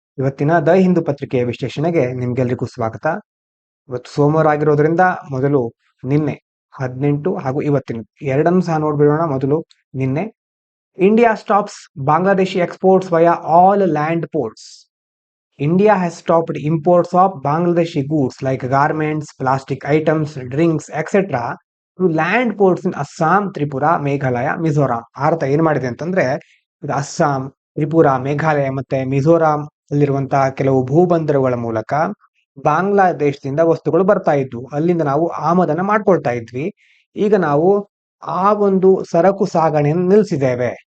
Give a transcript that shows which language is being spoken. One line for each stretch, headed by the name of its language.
Kannada: ಇವತ್ತಿನ ದ ಹಿಂದೂ ಪತ್ರಿಕೆಯ ವಿಶ್ಲೇಷಣೆಗೆ ನಿಮ್ಗೆಲ್ರಿಗೂ ಸ್ವಾಗತ. ಇವತ್ತು ಸೋಮವಾರ ಆಗಿರೋದ್ರಿಂದ ಮೊದಲು ನಿನ್ನೆ 18 ಹಾಗೂ ಇವತ್ತಿನ ಎರಡನ್ನು ಸಹ ನೋಡ್ಬಿಡೋಣ. ಮೊದಲು ನಿನ್ನೆ,
English: India stops Bangladeshi exports via all land ports. India has stopped imports of Bangladeshi goods like garments, plastic items, drinks, etc. to land ports in Assam, Tripura, Meghalaya, Mizoram.
Kannada: Bharat ಏನ್ ಮಾಡಿದೆ ಅಂತಂದ್ರೆ, ಇದು ಅಸ್ಸಾಂ, ತ್ರಿಪುರಾ, ಮೇಘಾಲಯ ಮತ್ತೆ ಮಿಜೋರಾಂ ಅಲ್ಲಿರುವಂತಹ ಕೆಲವು ಭೂಬಂದರುಗಳ ಮೂಲಕ ಬಾಂಗ್ಲಾದೇಶದಿಂದ ವಸ್ತುಗಳು ಬರ್ತಾ ಇದ್ವು. ಅಲ್ಲಿಂದ ನಾವು ಆಮದನ್ನ ಮಾಡ್ಕೊಳ್ತಾ ಇದ್ವಿ. ಈಗ ನಾವು ಆ ಒಂದು ಸರಕು ಸಾಗಣೆಯನ್ನು ನಿಲ್ಲಿಸಿದ್ದೇವೆ.